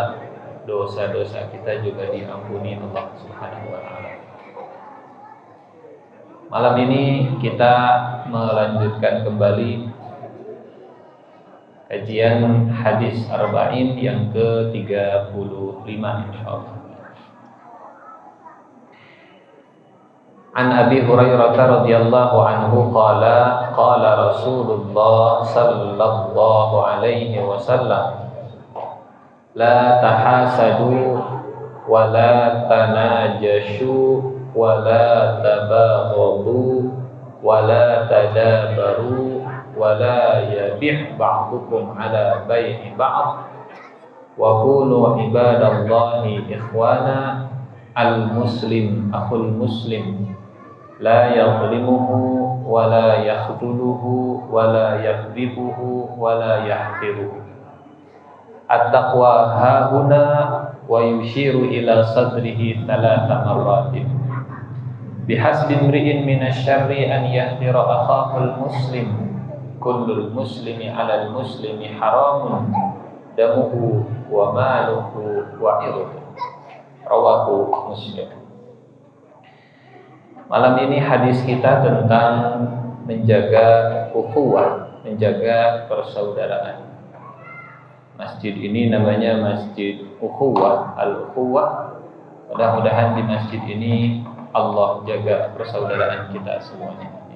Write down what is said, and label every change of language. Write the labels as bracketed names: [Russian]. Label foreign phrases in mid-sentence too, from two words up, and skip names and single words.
[Indonesian] Dosa-dosa kita juga diampuni Allah [Arabic] سبحانه وتعالى. [Indonesian] Malam ini kita melanjutkan kembali kajian hadis arba'in yang ke-35 insyaallah. [Arabic] عن أبي هريرة رضي الله عنه قال رسول الله صلى الله عليه وسلم لا تحاسدوا ولا تناجشوا ولا تباغضوا ولا تدابروا ولا يبع بعضكم على بيع بعض وكونوا عباد الله إخوانا. المسلم أخو المسلم لا يظلمه ولا يخذله ولا يكذبه ولا يحقره. التقوى هاهنا ويشير إلى صدره ثلاث مرات. بحسب امرئ من الشر أن يحقر أخاه المسلم. كل المسلم على المسلم حرام دمه وماله وعرضه. رواه مسلم. [Indonesian] Malam ini hadis kita tentang menjaga ukhuwah, menjaga persaudaraan. Masjid ini namanya Masjid Ukhuwah, Al-Ukhuwah. Mudah-mudahan di masjid ini Allah jaga persaudaraan kita semuanya.